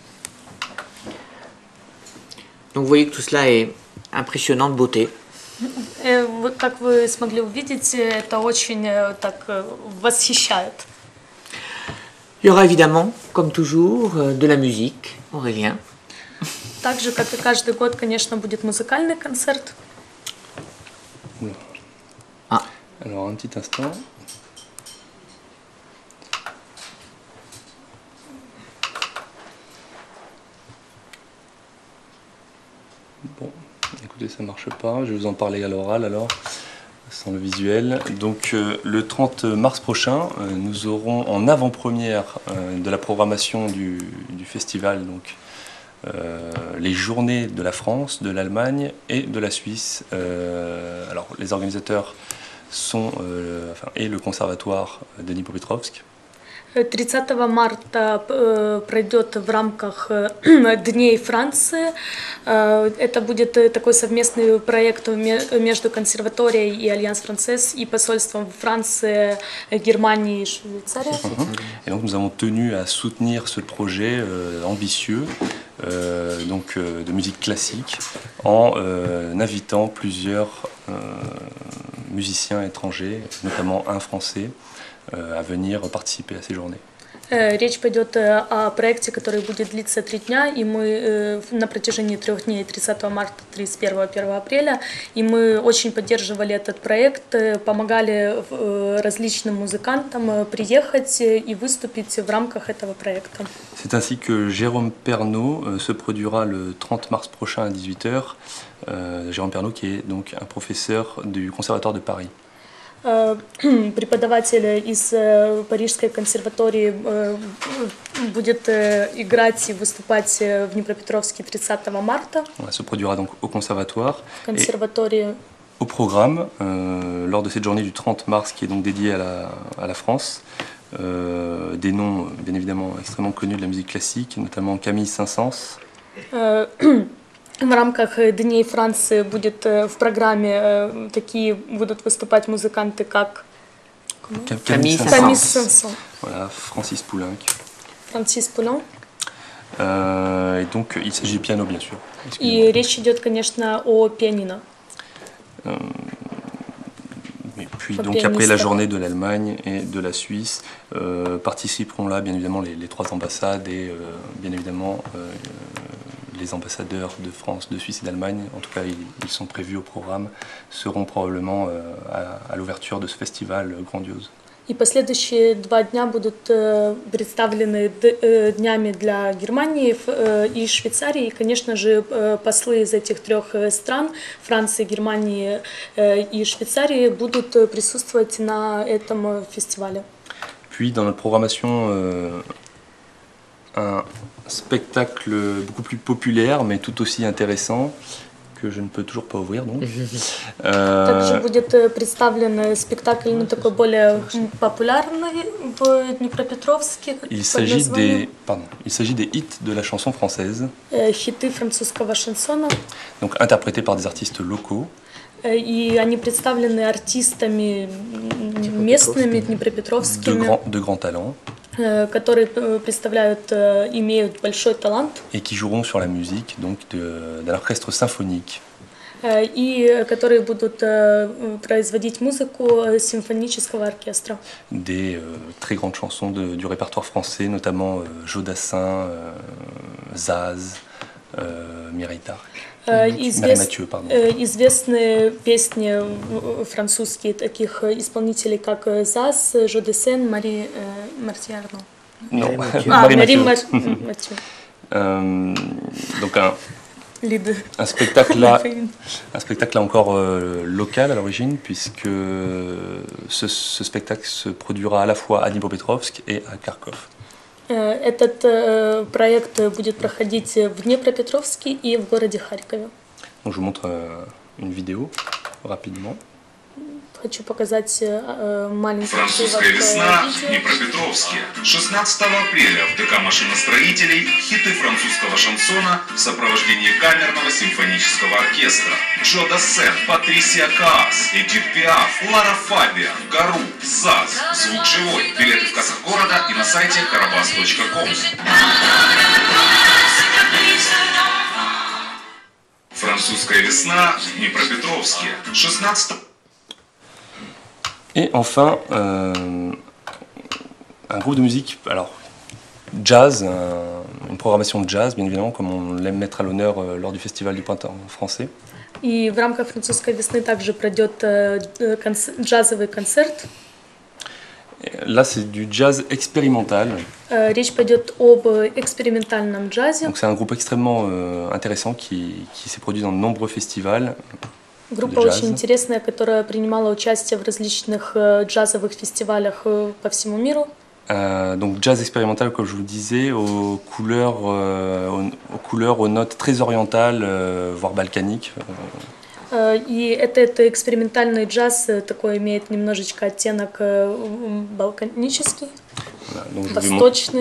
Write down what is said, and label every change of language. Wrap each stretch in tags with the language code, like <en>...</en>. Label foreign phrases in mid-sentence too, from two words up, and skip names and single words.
<fr>Donc vous voyez que tout cela est impressionnant de beauté.</fr> <ru>Как вы смогли увидеть, это очень так восхищает.</ru> <fr>Il y aura évidemment, comme toujours, de la musique, Aurélien.</fr> <ru>Так же, как и каждый год, конечно, будет музыкальный концерт.</ru> <fr>Alors un petit instant. Bon, écoutez, ça marche pas. Je vais vous en parler à l'oral alors, sans le visuel. Donc le 30 mars prochain, nous aurons en avant-première de la programmation du festival donc, les journées de la France, de l'Allemagne et de la Suisse. Alors les organisateurs sont et le conservatoire de Dnipropetrovsk.</fr> <ru>30 марта пройдет в рамках Дней Франции. Это будет такой совместный проект между консерваторией и Альянс Францез и посольством Франции, Германии и Швейцарии.</ru> <fr>Et donc nous avons tenu à soutenir ce projet ambitieux donc, de musique classique en invitant plusieurs musiciens étrangers, notamment un français, à venir participer à ces journées.</fr> <ru>Речь пойдет о проекте, который будет длиться 3 дня, и мы на протяжении 3 дней, 30 марта, 31 1 апреля, и мы очень поддерживали этот проект, помогали различным музыкантам приехать и выступить в рамках этого проекта.</ru> <fr>C'est ainsi que Jérôme Pernaut se produira le 30 mars prochain à 18h. Jérôme Pernaut qui est donc un professeur du Conservatoire de Paris.</fr> <ru>Преподаватель из Парижской консерватории будет играть и выступать в Днепропетровске 30 марта.</ru> <fr>On se produira donc au conservatoire.</fr> <ru>Консерватории.</ru> <fr>Au programme, lors de cette journée du 30 mars qui est donc dédiée à la France, des noms bien évidemment extrêmement connus de la musique classique, notamment Camille Saint-Saëns.</fr> <ru>В рамках Дней Франции будет в программе такие будут выступать музыканты, как Camille Saint-Saëns,</ru> <fr>voilà, Francis Poulenc.</fr> <ru>Франсис Пулен.</ru> <fr>Et donc il s'agit de piano bien sûr.</fr> <ru>И речь идет, конечно, о пианино.</ru> <fr>Et puis donc après la journée de l'Allemagne et de la Suisse, participeront là bien évidemment les 3 ambassades et bien évidemment les ambassadeurs de France, de Suisse et d'Allemagne, en tout cas ils sont prévus au programme, seront probablement à l'ouverture de ce festival grandiose.</fr> <ru>И последующие 2 дня будут представлены днями для Германии и Швейцарии. И, конечно же, послы из этих 3 стран, Франции, Германии и Швейцарии, будут присутствовать на этом фестивале.</ru> <fr>Puis dans notre programmation, un spectacle beaucoup plus populaire mais tout aussi intéressant que je ne peux toujours pas ouvrir donc.</fr> <ru>Также будет представлен спектакль, ну, такой более популярный в Днепропетровске.</ru> <fr>Il s'agit des hits de la chanson française.</fr> <ru>Хиты французского шансона.</ru> <fr>Donc interprétés par des artistes locaux.</fr> <ru>И они представлены артистами местными, днепропетровскими.</ru> <fr>De grands talents.</fr> <ru>Которые имеют большой талант.</ru> <fr>Et qui joueront sur la musique donc d'un orchestre symphonique.</fr> <ru>И которые будут производить музыку симфонического оркестра.</ru> <fr>Des très grandes chansons du répertoire français, notamment Jodassin, Zaz, Mireille Darc.</fr> <ru>Известные песни французские таких исполнителей, как Заз, Жодесен, Мари Мартьярно. Мари Матhieu.</ru> <fr>Donc un spectacle là encore local à l'origine, puisque ce spectacle se produira à la fois à Dnipropetrovsk et à Kharkov.</fr> <ru>Этот проект будет проходить в Днепропетровске и в городе Харькове.</ru> <fr>Donc, je vous montre une vidéo rapidement.</fr> <ru>Хочу показать маленький. Французская весна в Днепропетровске. 16 апреля в ДК машиностроителей хиты французского шансона в сопровождении камерного симфонического оркестра. Джо Дассен, Патрисия Каас, Эдит Пиаф, Лара Фабиан, Гару, Заз. Звук живой. Билеты в кассах города и на сайте karabas.com. Французская весна в Днепропетровске. 16.</ru> <fr>Et enfin, un groupe de musique, alors jazz, une programmation de jazz, bien évidemment, comme on l'aime mettre à l'honneur lors du Festival du Printemps français.</fr> <ru>И в рамках французской весны также пройдет джазовый концерт.</ru> <fr>Là, c'est du jazz expérimental.</fr> <ru>Речь пойдет об экспериментальном джазе.</ru> <fr>Donc, c'est un groupe extrêmement intéressant qui s'est produit dans de nombreux festivals.</fr> <ru>Группа очень интересная, которая принимала участие в различных джазовых фестивалях по всему миру.</ru> <fr>Donc jazz expérimental, comme je vous le disais, aux couleurs, aux notes très orientales, voire balkaniques.</fr> <ru>И этот экспериментальный джаз такой имеет немножечко оттенок балканический, voilà, восточный.</ru>